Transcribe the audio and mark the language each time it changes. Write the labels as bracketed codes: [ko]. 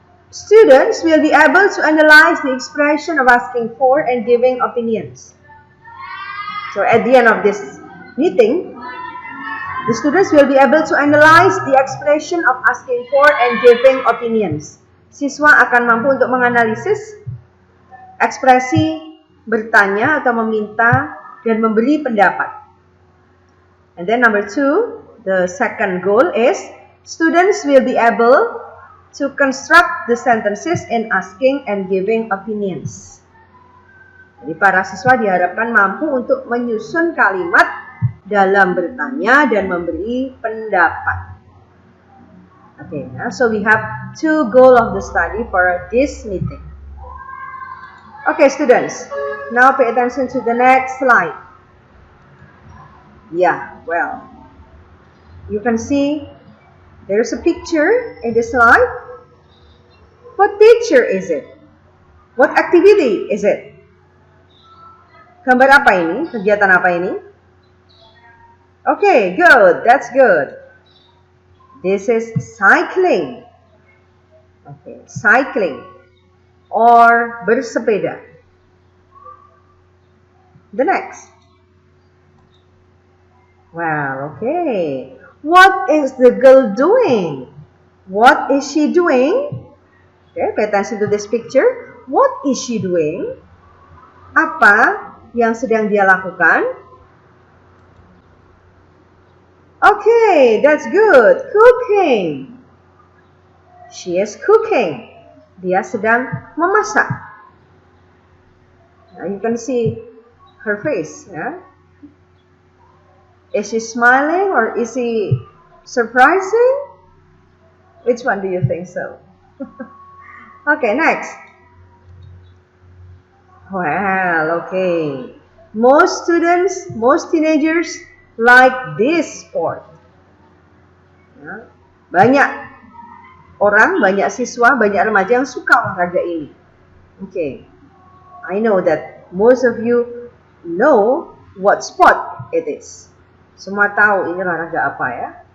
[en] Students will be able to analyze the expression of asking for and giving opinions. So at the end of this meeting, the students will be able to analyze the expression of asking for and giving opinions. [id] Siswa akan mampu untuk menganalisis ekspresi bertanya atau meminta dan memberi pendapat. [en] And then number 2, the second goal is students will be able to construct the sentences in asking and giving opinions. [id] Jadi para siswa diharapkan mampu untuk menyusun kalimat dalam bertanya dan memberi pendapat. [en] Okay, so we have 2 goals of the study for this meeting. Okay, students, now pay attention to the next slide. Yeah, well, you can see there's a picture in this slide. What picture is it? What activity is it? [id] Gambar apa ini? Kegiatan apa ini? [en] Okay, good. That's good. This is cycling. Okay, cycling or bersepeda. The next. Well, okay. What is the girl doing? What is she doing? Okay, pay attention to this picture. What is she doing? [id] Apa yang sedang dia lakukan? [en] Okay, that's good. Cooking. She is cooking. [id] Dia sedang memasak. [en] Now you can see her face. Yeah? Is she smiling or is she surprising? Which one do you think so? Okay, next. Well, okay. Most students, most teenagers like this sport. [id] Ya, banyak orang, banyak siswa, banyak remaja yang suka olahraga ini. [en] Okay. I know that most of you know what sport it is. [id] Semua tahu ini olahraga apa ya?